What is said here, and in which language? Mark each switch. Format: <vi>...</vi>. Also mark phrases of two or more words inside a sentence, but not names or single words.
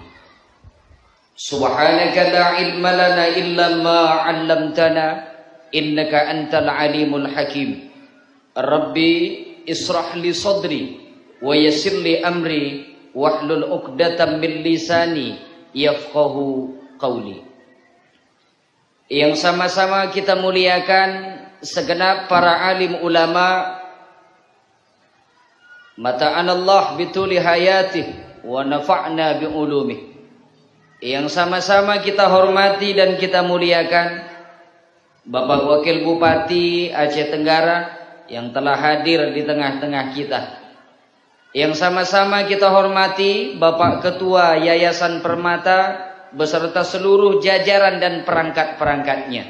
<ar>سبحانك لا علم لنا إلا ما علمتنا إنك أنت العليم الحكيم. رب اشرح لي صدري ويسر لي أمري واحلل عقدة من لساني يفقهوا قولي.</ar> <id>Yang sama-sama kita muliakan segenap para alim ulama,</id> <ar>متعنا الله بطول حياته ونفعنا بعلومه.</ar> <id>Yang sama-sama kita hormati dan kita muliakan Bapak Wakil Bupati Aceh Tenggara yang telah hadir di tengah-tengah kita. Yang sama-sama kita hormati Bapak Ketua Yayasan Permata beserta seluruh jajaran dan perangkat-perangkatnya.</id>